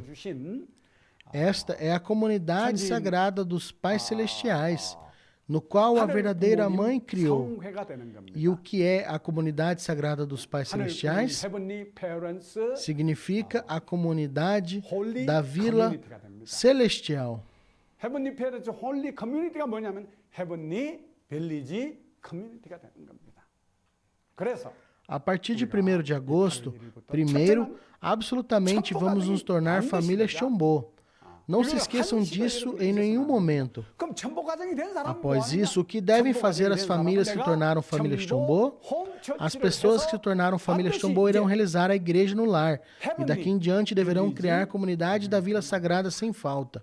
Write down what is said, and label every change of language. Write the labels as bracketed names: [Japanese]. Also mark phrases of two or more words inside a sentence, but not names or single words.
[Portuguese] Esta é a comunidade sagrada dos pais celestiais, no qual a verdadeira mãe criou. E o que é a comunidade sagrada dos pais celestiais? Significa a comunidade da Vila Celestial. [Korean] Heavenly Parents Holy Community가 뭐냐면 Heavenly Village Community가 되는 겁니다. 그래서 [Portuguese] a partir de 1º de agosto, primeiro, absolutamente vamos nos tornar família Chombo. Não se esqueçam disso em nenhum momento. Após isso, o que devem fazer as famílias que tornaram família Chombo? As pessoas que se tornaram família Chombo irão realizar a igreja no lar e daqui em diante deverão criar a comunidade da Vila Sagrada sem falta.